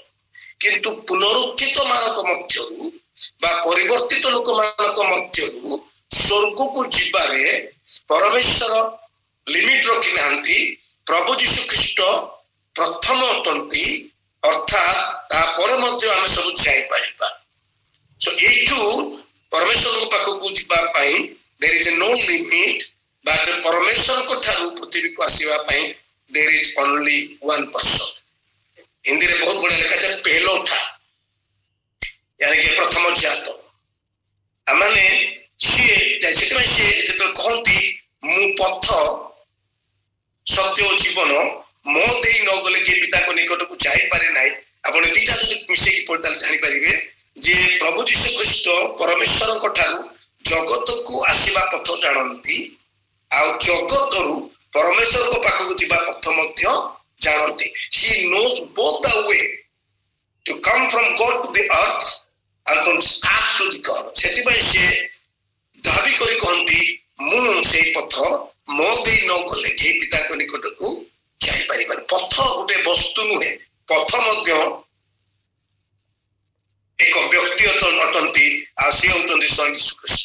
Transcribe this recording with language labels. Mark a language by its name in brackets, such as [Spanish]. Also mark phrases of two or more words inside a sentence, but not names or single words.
[Odia] କିନ୍ତୁ ପୁନରୁତ୍ଥିତ ମାନଙ୍କ ମଧ୍ୟରୁ ବା ପରିବର୍ତ୍ତିତ ଲୋକମାନଙ୍କ ମଧ୍ୟରୁ ସ୍ୱର୍ଗକୁ ଯିବାରେ ପରମେଶ୍ୱର ଲିମିଟ ରଖି ନାହାନ୍ତି। ପ୍ରଭୁ ଯୀଶୁ ଖ୍ରୀଷ୍ଟ ପ୍ରଥମ ଅଟନ୍ତି, ଅର୍ଥାତ୍ ତାପରେ ମଧ୍ୟ ଆମେ ସବୁ ଯାଇପାରିବା। ଏଇଠୁ ପରମେଶ୍ୱରଙ୍କ ପାଖକୁ ଯିବା ପାଇଁ [English] there is no limit, but [Odia] ପରମେଶ୍ୱରଙ୍କ ଠାରୁ ପୃଥିବୀକୁ ଆସିବା ପାଇଁ [English] there is only one person। [Odia] ହିନ୍ଦୀରେ ବହୁତ ବଢିଆ ଲେଖାଯାଏ ପେହଲୋଠା, [Hindi] यानी कि प्रथम जात। आमने सिए [Odia] ସେଥିପାଇଁ ସିଏ ଯେତେବେଳେ କହନ୍ତି ମୁଁ ପଥ ସତ୍ୟ ଓ ଜୀବନ ମୋ ଦେଇ ନ ଗଲେ କିଏ ପିତାଙ୍କ ନିକଟକୁ ଯାଇପାରେ ନାହିଁ। ଆପଣ ଦିଟା ଯଦି ମିଶେଇକି ପଢିଲେ ଜାଣିପାରିବେ ଯେ ପ୍ରଭୁ ଯୀଶୁ ଖ୍ରୀଷ୍ଟ ପରମେଶ୍ୱରଙ୍କ ଠାରୁ ଜଗତକୁ ଆସିବା ପଥ ଜାଣନ୍ତି, ଆଉ ଜଗତରୁ ପରମେଶ୍ୱରଙ୍କ ପାଖକୁ ଯିବା ପଥ ମଧ୍ୟ ଜାଣନ୍ତି। [English] He knows both the way to come from God to the earth and from earth to the God। [Odia] ସେଥିପାଇଁ ସିଏ ଦାବି କରି କହନ୍ତି ମୁଁ ସେଇ ପଥ ମୋ ଦେଇ ନ ଗଲେ କେହି ପିତାଙ୍କ ନିକଟକୁ ଯାଇପାରିବନି। ପଥ ଗୋଟେ ବସ୍ତୁ ନୁହେଁ, ପଥ ମଧ୍ୟ ଏକ ବ୍ୟକ୍ତି ଅଟନ୍ତି, ଆଉ ସିଏ ହଉଛନ୍ତି ସ୍ୱୟଂ ଯୀଶୁ ଖ୍ରୀଷ୍ଟ।